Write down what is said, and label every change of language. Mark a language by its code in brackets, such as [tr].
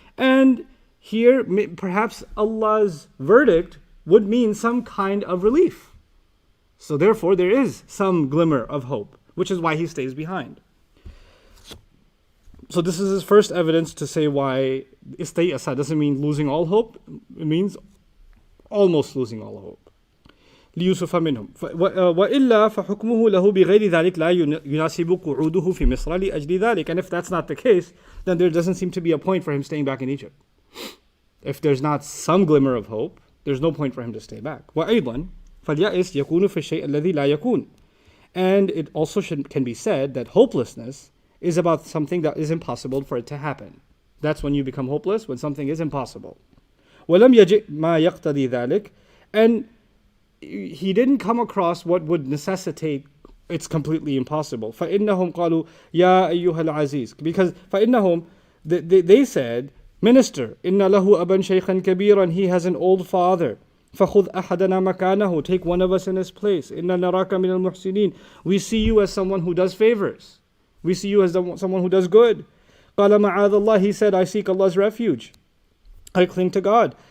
[en] And here, perhaps Allah's verdict would mean some kind of relief. So therefore, there is some glimmer of hope, which is why he stays behind. So this is his first evidence to say why istay'asa doesn't mean losing all hope. It means almost losing all hope. [ar] ليوسف منهم وإلا فحكمه له بغير ذلك لا يناسب قعوده في مصر لأجل ذلك. [en] And if that's not the case, then there doesn't seem to be a point for him staying back in Egypt. If there's not some glimmer of hope, there's no point for him to stay back. [ar] وأيضا فاليأس يكون في الشيء الذي لا يكون. [en] And it also can be said that hopelessness is about something that is impossible for it to happen. That's when you become hopeless, when something is impossible. [ar] ولم يجئ ما يقتضي ذلك. [en] And he didn't come across what would necessitate it's completely impossible. [ar] فإنهم قالوا يا أيها العزيز. [en] Because [ar] فإنهم, [en] they said, Minister, [ar] إن له أبا شيخا كبيرا, [en] he has an old father. [ar] فخذ أحدنا مكانه, [en] take one of us in his place. [ar] إن نراك من المحسنين, [en] we see you as someone who does favors. We see you as someone who does good. [ar] قال معاذ الله, [en] he said, I seek Allah's refuge. I cling to God.